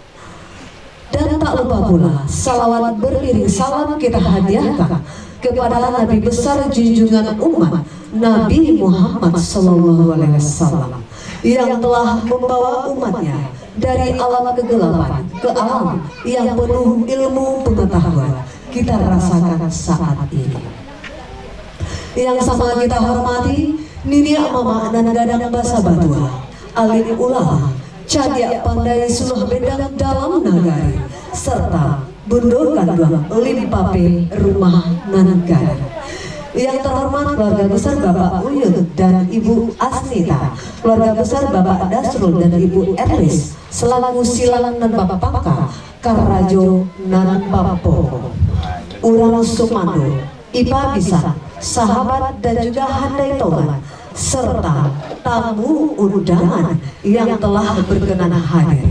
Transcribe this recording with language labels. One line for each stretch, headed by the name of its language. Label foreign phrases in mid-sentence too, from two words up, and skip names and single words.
Indonesian: Dan tak lupa pula salawat beriring salam kita hadiahkan kepada Nabi besar junjungan umat Nabi Muhammad SAW yang telah membawa umatnya dari alam kegelapan ke alam yang penuh ilmu pengetahuan kita rasakan saat ini. Yang sama kita hormati Nini Mama dan Gadang Basa Batua, alim ulama,
Minangkabau: cadia pandai suluh bedang dalam nagari,
Indonesian: serta Bundo Kandung Limpape Rumah Nanggara. Yang terhormat keluarga besar Bapak Uyun dan Ibu Asnita, keluarga besar Bapak Dasrul dan Ibu Erlis, selaku silang dan Bapak Pangka,
Minangkabau: Karajo nan Papo, Urang Sumando, Ipa Bisa,
Indonesian: sahabat dan juga handai tobat, serta tamu undangan yang telah berkenan hadir.